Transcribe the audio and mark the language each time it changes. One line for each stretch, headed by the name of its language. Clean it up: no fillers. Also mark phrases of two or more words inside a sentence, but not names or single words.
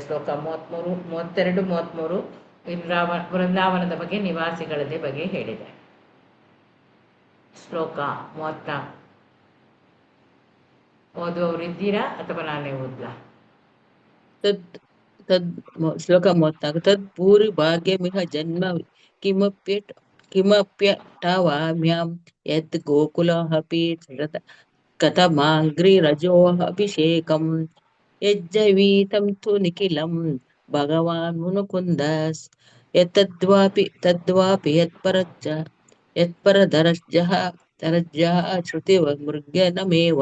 Kannada: ಶ್ಲೋಕ 33, 32, 33 ವೃಂದಾವನದ ಬಗ್ಗೆ ನಿವಾಸಿಗಳದೇ ಬಗ್ಗೆ ಹೇಳಿದೆ. ಶ್ಲೋಕ 34 ಓದುವವರು ಇದ್ದೀರಾ ಅಥವಾ ನಾನೇ ಓದ್ಲಾ? ಶ್ಲೋಕ 34.
Sanskrit: ತದ್ ಭೂರಿ ಭಾಗ್ಯಮಿಹ ಜನ್ಮ ಕಿಮಪ್ಯಟಾವಾಮ್ಯಾಂ ಯದ್ ಗೋಕುಲಮಪಿ ಕಥಮಾಂಘ್ರಿರಜೋऽಭಿಷೇಕಂ ಯಜ್ಜೀವಿತಂ ತು ನಿಖಿಲಂ ಭಗವಾನ್ ಮುನುಕುಂದಸ್ ತದ್ವಾಪಿ ಯತ್ಪರದರಜ್ಜಃ ಶ್ರುತಿಮೃಗ್ಯನಮೇವ.